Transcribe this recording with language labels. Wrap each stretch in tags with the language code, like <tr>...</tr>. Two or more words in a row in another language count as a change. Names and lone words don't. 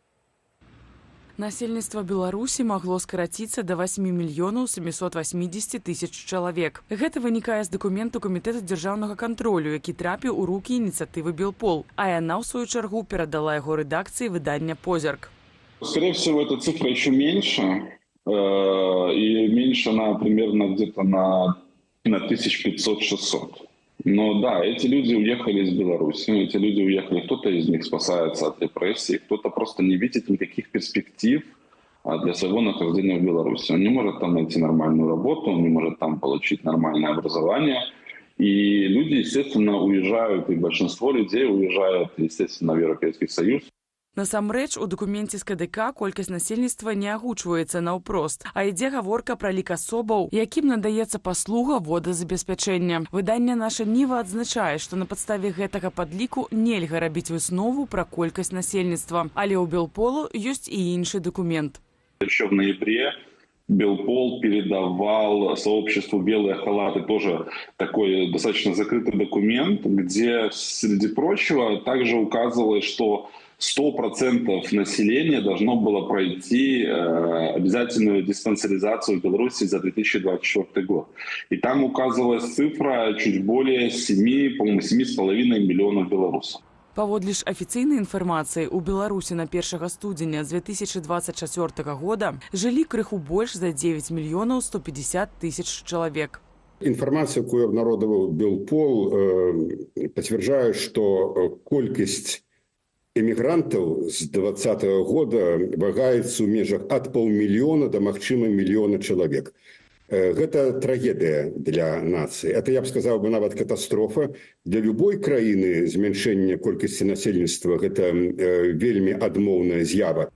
<be>Насельніцтва Беларусі магло скараціцца да 8 780 000 чалавек. Гэта вынікае з дакументу Камітэта дзяржаўнага кантролю, які трапіў у рукі ініцыятывы Белпол, а яна, ў сваю чаргу, перадала яго рэдакцыі выдання «Позірк».</be> <ru>Скорее всего, эта цифра еще меньше. И меньше она примерно где-то на 1500-600. Но да, эти люди уехали из Беларуси, эти люди уехали, кто-то из них спасается от репрессий, кто-то просто не видит никаких перспектив для своего нахождения в Беларуси. Он не может там найти нормальную работу, он не может там получить нормальное образование. И люди, естественно, уезжают, и большинство людей уезжают, естественно, в Европейский Союз.</ru> <be>Насамрэч, у дакуменце з КДК колькасць насельніцтва не агучваецца наўпрост, а ідзе гаворка пра лік асобаў, якім надаецца паслуга водазабеспячэння. Выданне «Наша Ніва» адзначае, што на падставе гэтага падліку нельга рабіць выснову пра колькасць насельніцтва. Але ў Белполу ёсць і іншы дакумент.</be> <ru>Еще в ноябре Белпол передавал сообществу «Белые халаты» тоже такой достаточно закрытый документ, где, среди прочего, также указывалось, что 100% населения должно было пройти обязательную диспансеризацию в Беларуси за 2024 год. И там указывалась цифра чуть более 7,5 миллионов белорусов.</ru> <be>Паводле ж афіцыйнай інфармацыі, у Беларусі на 1 студзеня 2024 года жылі крыху больш за 9 150 000 чалавек.</be> <ru>Информация, которую обнародовал Белпол, подтверждает, что</ru> <be>колькость эмігрантаў з 2020 года вагаецца ў межах ад 500 000 до магчыма 1 мільёна чалавек. Гэта трагедыя для нацыі. Это, я б сказаў бы, нават катастрофа. Для любой краіны змяншэнне колькасці насельніцтва – гэта вельмі адмоўная з'ява.</be>